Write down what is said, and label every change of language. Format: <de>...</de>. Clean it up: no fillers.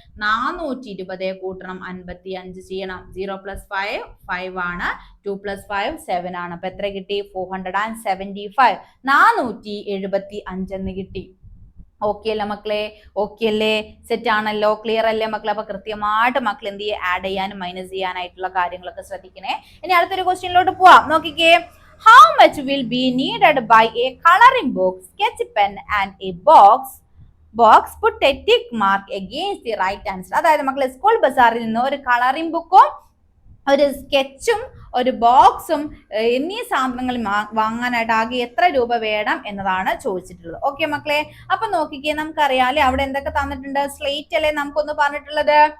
<ml>420 കൂട്ടണം 55 ചെയ്യണം. 0 + 5 5 ആണ്, 2 + 5 7 ആണ്. അപ്പൊ എത്ര കിട്ടി? 475, 475 എന്ന് കിട്ടി. ഓക്കെ അല്ലേ മക്കളെ? ഓക്കെ അല്ലേ? സെറ്റ് ആണല്ലോ? ക്ലിയർ അല്ലേ മക്കളെ? അപ്പൊ കൃത്യമായിട്ട് മക്കൾ എന്ത് ചെയ്യുക? ആഡ് ചെയ്യാനും മൈനസ് ചെയ്യാനായിട്ടുള്ള കാര്യങ്ങളൊക്കെ ശ്രദ്ധിക്കണേ. ഇനി അടുത്തൊരു ക്വസ്റ്റ്യനിലോട്ട് പോവാം.</ml> <en>നോക്കിക്കേ, how much will be needed by a coloring book, sketch pen and a box put a tick mark against the right answer.</en> <ml>അതായത് മക്കളെ, സ്കൂൾ ബസാറിൽ നിന്ന് ഒരു കളറിംഗ് ബുക്കും ഒരു സ്കെച്ചും ഒരു ബോക്സും എന്നീ സാധനങ്ങൾ വാങ്ങാനായിട്ട് ആകെ എത്ര രൂപ വേണം എന്നതാണ് ചോദിച്ചിട്ടുള്ളത്. ഓക്കെ മക്കളെ? അപ്പൊ നോക്കിക്കേ, നമുക്കറിയാം അല്ലെ അവിടെ എന്തൊക്കെ തന്നിട്ടുണ്ട്? സ്ലേറ്റ് അല്ലെ നമുക്കൊന്ന് പറഞ്ഞിട്ടുള്ളത്?</ml>